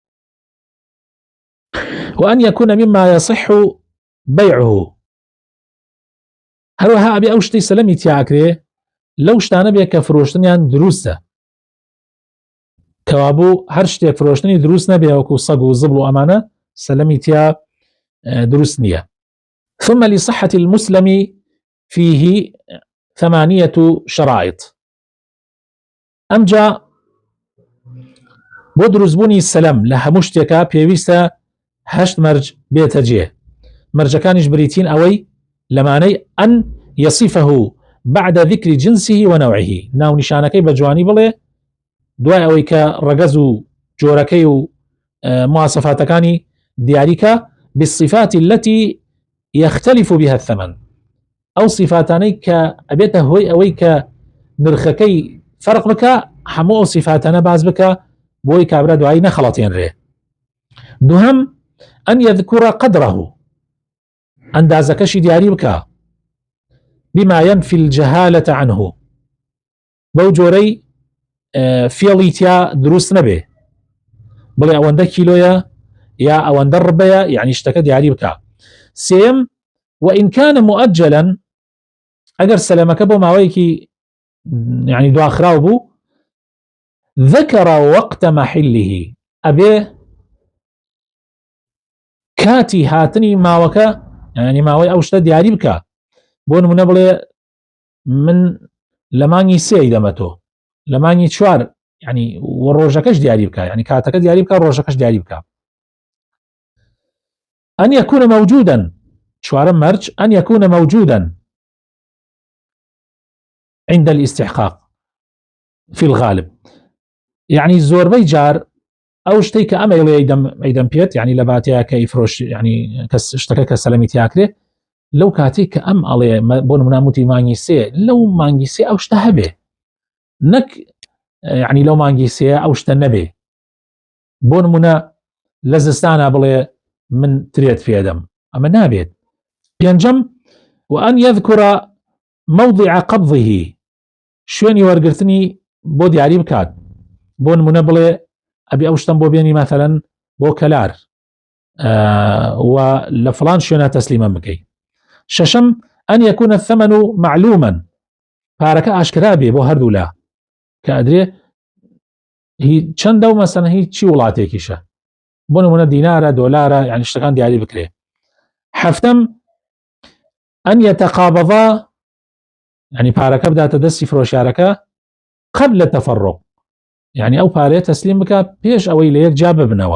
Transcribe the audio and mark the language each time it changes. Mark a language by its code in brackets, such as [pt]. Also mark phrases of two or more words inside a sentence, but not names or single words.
[ar] وأن يكون مما يصح بيعه [ckb] هەروەها ئەبێ ئەو شتەی سەلەمی تیا ئەکرێ لەو شتانە بێ کە فرۆشتنیان دروستە کەوابوو هەر شتێک فرۆشتنی دروست نەبێ وەکو سەگ و زبڵ و ئەمانە سەلەمی تیا دروست نییە. [ar] ثم لصحة المسلم فيه 8 شرائط. [ckb] ئەمجا بۆ دروستبوونی سەلەم لە هەموو شتێکە پێویستە 8 مەرج بێتە جێ. مەرجەکانیش بریتین ئەوەی لەمانەی [ar] ئەن يصفه بعد ذكر جنسه ونوعه، [ckb] ناو نیشانەکەی بە جوانی بڵێ دوای ئەوەی کە ڕەگەز و جۆرەکەی و مواصفاتەکانی دیاریکە [ar] بالصفات التي يختلف بها الثمن، [ckb] ئەو صفاتانەی کە ئەبێتە هۆی ئەوەی کە نرخەکەی فەرق بکە هەموو ئەو صفاتانە باز بکە بۆی کابرا دوایی نەخەڵەتێنرێ. [ar] دووهەم ئەن يذكر قدره، [ckb] ئەندازەکەشی دیاری بکە [ar] بما ينفي الجهالة عنه، [ckb] بەو جۆرەی فێڵی تیا دروست نەبێ بڵێ ئەوەندە کیلۆیە یا ئەوەندە ڕبەیە، یعنی شتەکە دیاری بکە. [ar] سێم وإن كان مؤجلا، [ckb] ئەگەر سەلەمەکە بۆ ماوەیەکی یعنی دواخراو بوو [ar] ذكر وقت محله، [ckb] ئەبێ کاتی هاتنی ماوەکە یعنی ماوەی ئەو شتە دیاری بکە. بۆ نمونە بڵێ من لە مانگی 3 دەمە تۆ لە مانگی 4 یعنی ڕۆژەکەش دیاری بکە، یعنی کاتەکە دیاری بکە ڕۆژەکەش دیاری بکە. [ar] أن يكون موجودا، [ckb] چوارم مەرج [ar] أن يكون موجودا عند الاستحقاق في الغالب، [ckb] يعني زۆربەی جار ئەو شتەی کە ئەمە ئەیدەم پێت یعنی لە باتەیە کە ئیفرۆش یعنی شتەکە کە سەلەمی تیاکرێ لەو کاتێک کە ئەم ئەڵێ بۆ نمونە موتی مانگی 3 لەو مانگی 3 ئەو شتە هەبێ، نەک یعنی لەو مانگی 3 ئەو شتە نەبێ. بۆ نمونە لە زستانە بڵێ من ترێت پێدەم، ئەمە نابێت. [ar] پێنجەم وأن يذكر موضع قبضه، [ckb] شوێنی وەرگرتنی بۆ دیاری بکات. بۆ نمونە بڵێ ئەبێ ئەو شتم بۆ بێنی مەثەلەن بۆ کەلار و لە فلان شوێنە تەسلیمە بکەی. [ar] شەشەم أن يكون الثمن معلوما، [ckb] پارەکە ئاشکرا بێ بۆ هەردوو لا کە ئەدرێ چەندە و مەسەلەن هیچ چی وڵاتێکیشە، بۆ نمونە دینارە دۆلارە، یعنی شتەکان دیاری بکرێ. حەفتەم [ar] أن يتقابضا، [ckb] یعنی پارەکە بداتە دەستی فرۆشیارەکە [ar] قبل التفرق، [ckb] یعنی ئەو پارەیە تەسلیم بکە پێش ئەوەی لە یەک جا ببنەوە.